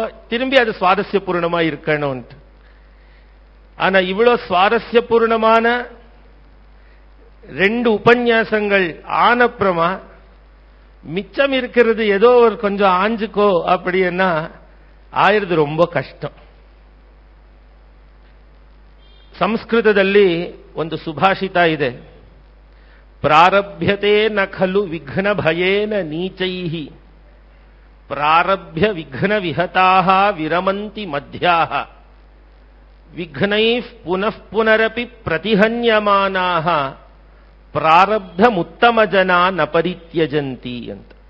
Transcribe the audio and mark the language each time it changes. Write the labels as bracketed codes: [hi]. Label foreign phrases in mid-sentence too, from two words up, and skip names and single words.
[ta] திரும்பி அது சுவாரஸ்யபூர்ணமா இருக்கணும். ஆனா இவ்வளவு சுவாரஸ்யபூர்ணமான 2 உபன்யாசங்கள் ஆனப்புறமா மிச்சம் இருக்கிறது ஏதோ ஒரு கொஞ்சம் ஆஞ்சுக்கோ அப்படின்னா ஆயிரது ரொம்ப கஷ்டம். [kn] ಸಂಸ್ಕೃತದಲ್ಲಿ ಒಂದು ಸುಭಾಷಿತ ಇದೆ, [sa] ಪ್ರಾರಭ್ಯತೆ ನ ಖಲು ವಿಘ್ನ ಭಯೇನ ನೀಚೈಃ ಪ್ರಾರಭ್ಯ ವಿಘ್ನ ವಿಹತಾಃ ವಿರಮಂತಿ ಮಧ್ಯಾಃ ವಿಘ್ನೈಃ ಪುನಃ ಪುನರಪಿ ಪ್ರತಿಹನ್ಯಮಾನಾಃ ಪ್ರಾರಬ್ಧಮುತ್ತಮ ಜನಾ ನ ಪರಿತ್ಯಜಂತಿ ಅಂತ.